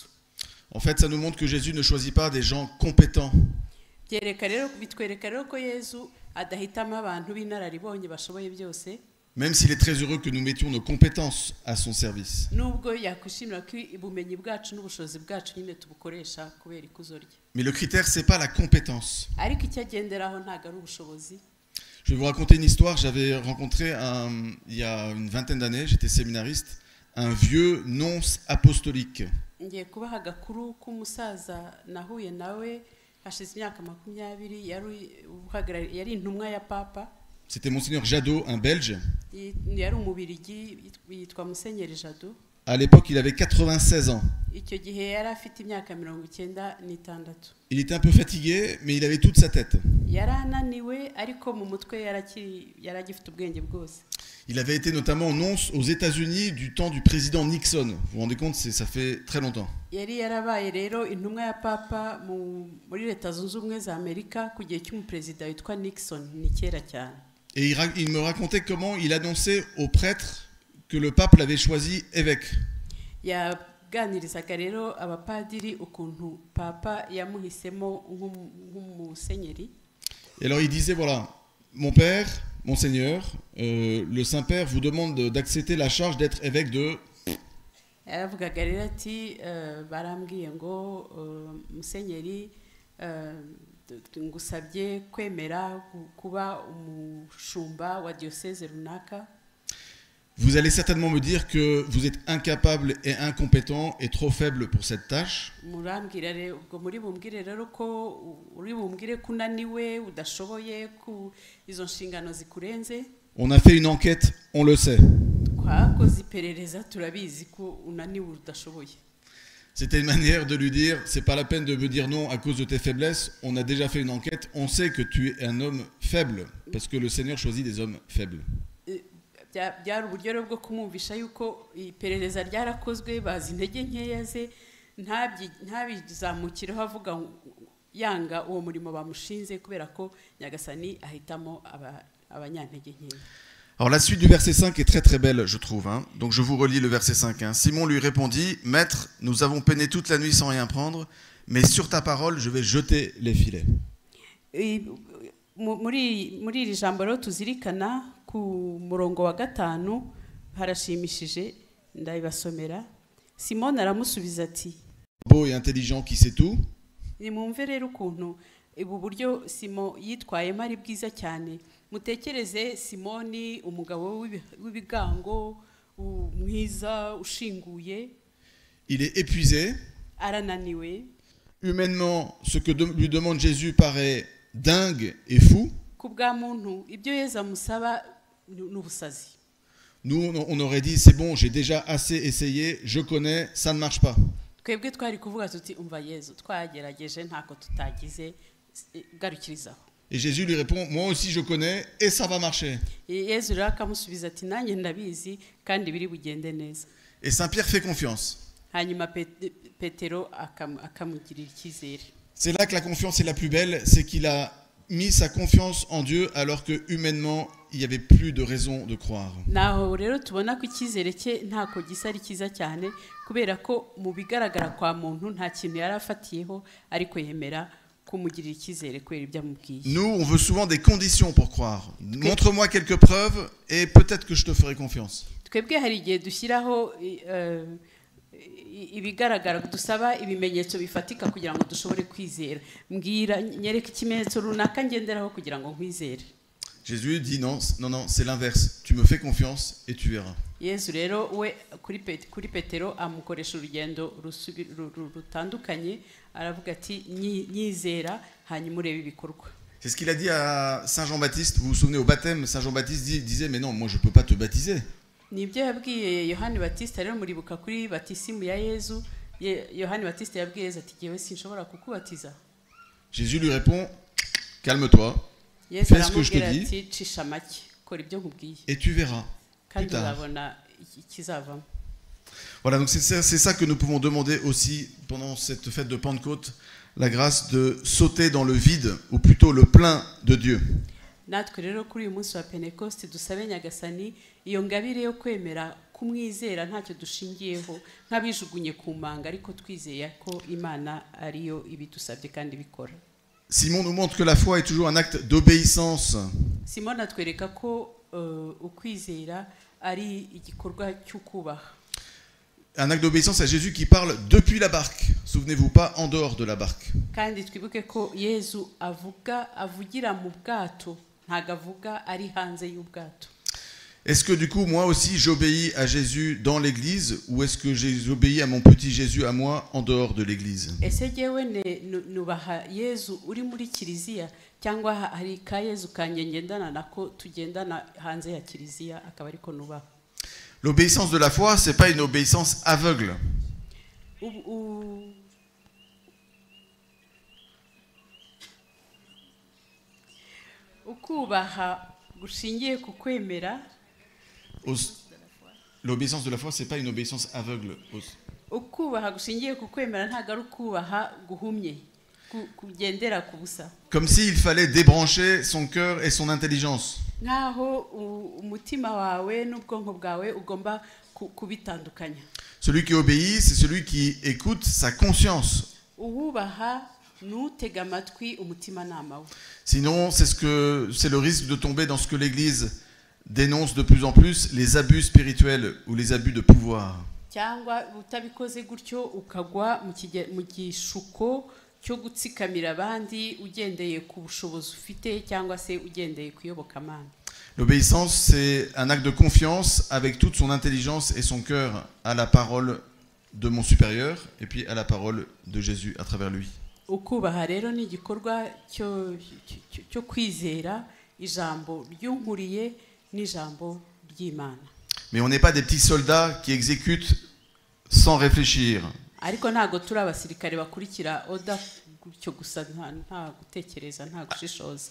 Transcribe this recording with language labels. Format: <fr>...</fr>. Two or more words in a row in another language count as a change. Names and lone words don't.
<fr>En fait, ça nous montre que Jésus ne choisit pas des gens compétents.</fr> <rw>Bitwereka rero ko Yesu adahitamo abantu b'inararibonye bashoboye byose.</rw> <fr>Même s'il est très heureux que nous mettions nos compétences à son service.</fr> <rw>Nubwo yakwishimira ko ubumenyi bwacu n'ubushobozi bwacu nyine tubukoresha kubera ikuzo rye.</rw> <fr>Mais le critère, c'est pas la compétence.</fr> <rw>Ariko icyagenderaho ntago ari ubushobozi.</rw> <fr>Je vais vous raconter une histoire. J'avais rencontré il y a une vingtaine d'années, j'étais séminariste, un vieux nonce apostolique.</fr> <rw>Ngiye kubaha agakuru k'umusaza nahuye nawe hashize imyaka 20 yari intumwa ya papa.</rw> <fr>C'était Monseigneur Jadot, un Belge.</fr> <rw>Yari umubirigi yitwa Musenyeri Jadot.</rw> <fr>À l'époque, il avait 96 ans.</fr> <rw>Icyo gihe yari afite imyaka 96.</rw> <fr>Il était un peu fatigué, mais il avait toute sa tête.</fr> <rw>Yarananiwe ariko mu mutwe yaragifite ubwenge bwose.</rw> <fr>Il avait été notamment nonce aux États-Unis du temps du président Nixon. Vous vous rendez compte, ça fait très longtemps.</fr> <rw>Yari yarabaye rero intumwa ya papa muri Leta Zunze Ubumwe za Amerika ku gihe cy'umuperezida witwa Nixon, ni kera cyane.</rw> <fr>Et il me racontait comment il annonçait aux prêtres que le pape l'avait choisi évêque.</fr> <rw>Yaganirizaga rero abapadiri ukuntu papa yamuhisemo nk'umusenyeri.</rw> <fr>Et alors il disait voilà, mon père, monseigneur, le Saint-Père vous demande d'accepter la charge d'être évêque de.</fr> <rw>Yaravugaga rero ati barambwiye ngo musenyeri ngusabye kwemera kuba umushumba wa diocèse runaka.</rw> <fr>Vous allez certainement me dire que vous êtes incapable et incompétent et trop faible pour cette tâche.</fr> <rw>Murambwira rero ubwo muri bumbwire rero ko uri bumbwire kunaniwe udashoboye ku izo nshingano zikurenze.</rw> <fr>On a fait une enquête, on le sait.</fr> <rw>Twakoze iperereza turabizi ko unaniwe udashoboye.</rw> <fr>C'était une manière de lui dire, c'est pas la peine de me dire non à cause de tes faiblesses, on a déjà fait une enquête, on sait que tu es un homme faible, parce que le Seigneur choisit des hommes faibles.</fr> <rw>Byari uburyo bwo kumwumvisha yuko iperereza ryarakozwe bazi intege nkeya ze ntabizamukireho avuga yanga uwo murimo bamushinze kubera ko Nyagasani ahitamo abanyantege nkeya.</rw> <fr>Alors la suite du verset 5 est très très belle, je trouve. Hein. Donc je vous relis le verset 5. Hein. Simon lui répondit, « Maître, nous avons peiné toute la nuit sans rien prendre, mais sur ta parole, je vais jeter les filets. »</fr> <rw>Muri iri jambo rero tuzirikana ku murongo wa 5 harashimishije ndabibasomera simoni aramusubiza ati</rw> <fr>beau et intelligent qui sait tout,</fr> <rw>nimwumve rero ukuntu ubu buryo simo yitwayemo ari bwiza cyane. Mutekereze simoni umugabo w'ibigango mwiza ushinguye,</rw> <fr>il est épuisé.</fr> <rw>arananiwe.</rw> <fr>Humainement, ce que lui demande Jésus paraît dingue et fou.</fr> <rw>Ku bwa muntu ibyo Yesu amusaba ni ubusazi.</rw> <fr>Nous, on aurait dit, c'est bon, j'ai déjà assez essayé, je connais, ça ne marche pas.</fr> <rw>Twebwe twari kuvuga tuti umva Yesu twagerageje ntako tutagize garukirizaho.</rw> <fr>Et Jésus lui répond, moi aussi je connais et ça va marcher.</fr> <rw>Yesu rero akamusubiza ati nanjye ndabizi kandi biri bugende neza.</rw> <fr>Et Saint Pierre fait confiance.</fr> <rw>Hanyuma Petero akamugirira icyizere.</rw> <fr>C'est là que la confiance est la plus belle, c'est qu'il a mis sa confiance en Dieu alors que humainement il n'y avait plus de raison de croire.</fr> <rw>Naho rero tubona ko icyizere cye ntako gisa ari cyiza cyane kubera ko mu bigaragara kwa muntu nta kintu yarafatiyeho ariko yemera kumugirira icyizere kubera ibyo amubwiye.</rw> <fr>Nous, on veut souvent des conditions pour croire. Montre-moi quelques preuves et peut-être que je te ferai confiance.</fr> <rw>Twebwe hari igihe dushyiraho ibigaragara dusaba ibimenyetso bifatika kugira ngo dushobore kwizera. Mbwira nyereka ikimenyetso runaka ngenderaho kugira ngo nkwizere.</rw> <fr>Jésus dit non, non, non, c'est l'inverse. Tu me fais confiance et tu verras.</fr> <rw>Yesu rero we kuri Petero amukoresha urugendo rutandukanye, aravuga ati nyizera hanyuma urebe ibikorwa.</rw> <fr>C'est ce qu'il a dit à Saint Jean-Baptiste. Vous vous souvenez, au baptême, Saint Jean-Baptiste disait, mais non, moi je ne peux pas te baptiser.</fr> <rw>Nibyo yabwiye Yohani Batista rero muribuka kuri batisimu ya Yesu. Yohani Batista yabwiye Yesu ati yewe sinshobora kukubatiza.</rw> <fr>Jésus lui répond, calme-toi, fais ce que je te dis et tu verras. Voilà, donc c'est ça que nous pouvons demander aussi pendant cette fête de Pentecôte, la grâce de sauter dans le vide, ou plutôt le plein de Dieu.</fr> <rw>Natwe rero kuri uyu munsi wa Pentecoste dusabe Nyagasani iyo ngabire yo kwemera kumwizera ntacyo dushingiyeho nk'abijugunye ku manga ariko twizeye ko Imana ariyo ibidusabye kandi bikora.</rw> <fr>Simon nous montre que la foi est toujours un acte d'obéissance.</fr> <rw>Simon atwereka ko ukwizera ari igikorwa cy'ukubaha.</rw> <fr>Un acte d'obéissance à Jésus qui parle depuis la barque. Souvenez-vous, pas en dehors de la barque.</fr> <rw>Kandi twibuke ko Yesu avugira mu bwato ntago avuga ari hanze y'ubwato.</rw> <fr>Est-ce que du coup, moi aussi, j'obéis à Jésus dans l'église ou est-ce que j'obéis à mon petit Jésus à moi en dehors de l'église?</fr> <rw>Ese jewe nubaha Yesu uri muri kiliziya cyangwa hari ka Yesu kanje ngendana nako tugendana hanze ya kiliziya akaba ariko nubaha?</rw> <fr>L'obéissance de la foi, c'est pas une obéissance aveugle.</fr> <rw>Ukubaha gushingiye ku kwemera.</rw> <fr>L'obéissance de la foi, c'est pas une obéissance aveugle.</fr> <rw>Ukubaha gushingiye ku kwemera ntago ari ukubaha guhumye kugendera ku busa.</rw> <fr>Comme s'il fallait débrancher son cœur et son intelligence.</fr> <rw>Nkaho umutima wawe n'ubwonko bwawe ugomba kubitandukanya.</rw> <fr>Celui qui obéit, c'est celui qui écoute sa conscience.</fr> <rw>Uhubaha n'utega amatwi umutima nama we.</rw> <fr>Sinon, c'est le risque de tomber dans ce que l'Église dénonce de plus en plus, les abus spirituels ou les abus de pouvoir.</fr> <rw>Cyangwa utabikoze gutyo ukagwa mu gishuko cyo gutsikamira abandi ugendeye ku bushobozi ufite cyangwa se ugendeye kuyoboka Imana.</rw> <fr>L'obéissance, c'est un acte de confiance avec toute son intelligence et son cœur à la parole de mon supérieur et puis à la parole de Jésus à travers lui.</fr> <rw>Ukubaha rero ni igikorwa cyo kwizera ijambo ry'unkuriye n'ijambo ry'Imana.</rw> <fr>Mais on n'est pas des petits soldats qui exécutent sans réfléchir.</fr> <rw>Ariko ntago turi abasirikare bakurikira oda gutyo gusa nta gutekereza nta gushishoza.</rw>